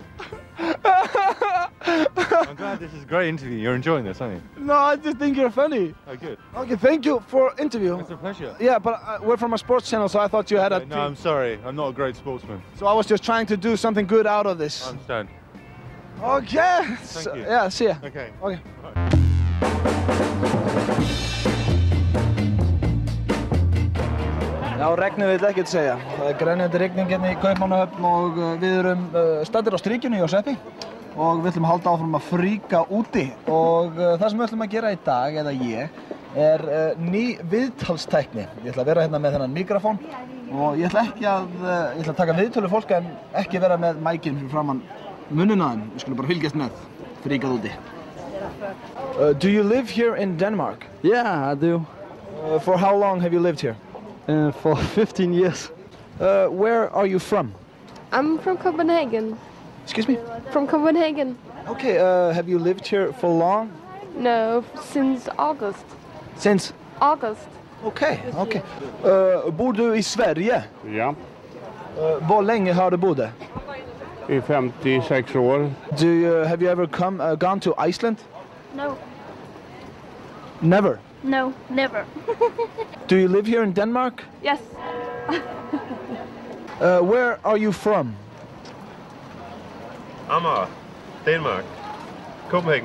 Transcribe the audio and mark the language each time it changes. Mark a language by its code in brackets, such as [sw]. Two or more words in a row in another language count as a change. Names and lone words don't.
[en] I'm glad this is a great interview. You're enjoying this, aren't you? No, I just think you're funny. Oh, good. Okay, thank you for interview. It's a pleasure. Yeah, but we're from a sports channel, so I thought you had a... No, I'm sorry. I'm not a great sportsman. So I was just trying to do something good out of this. I understand. Okay. Thank you. Yeah, see ya. Okay. Okay. [is] Já, regnið vil ekkert segja. Það er grenjandi rigning hérna í Kaupmannahöfn og við erum staddir á Strikinu í Sveppi og við ætlum að halda áfram að fríka úti og það sem við ætlum að gera í dag, eða ég, er ný viðtalstækni. Ég ætla að vera hérna með þennan mikrofón og ég ætla að taka viðtölu fólk en ekki vera með mækinn fyrir framann munninn á þeim. Við skulum bara fylgjast með, fríkað úti. [en] Do you live here in Denmark? Yeah, I do. For how long have you lived here? For 15 years. Where are you from? I'm from Copenhagen. Excuse me? From Copenhagen. Okay, have you lived here for long? No, since August. Since? August. Okay, okay. [sv] Bor du i Sverige? Ja. Hvor länge har du bott där? I 56 år. [en] Have you ever gone to Iceland? No. Never? No, never. Do you live here in Denmark? Yes. Where are you from? Amager, Denmark. Copenhagen.